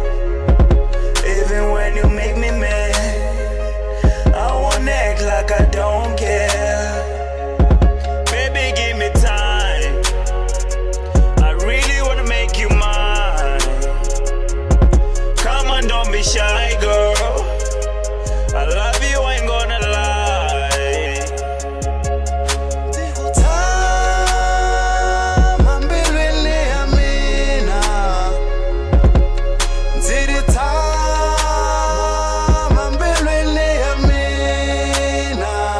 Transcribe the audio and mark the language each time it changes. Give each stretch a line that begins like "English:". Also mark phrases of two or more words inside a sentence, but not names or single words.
English: Even when you make me mad, I won't act like I don't care. Baby, give me time. I really wanna make you mine. Don't be shy, girl. I love you, I ain't gonna lie.
Tsonga: Tikutama mbilwini ya mina. Tikutama mbilwini ya mina.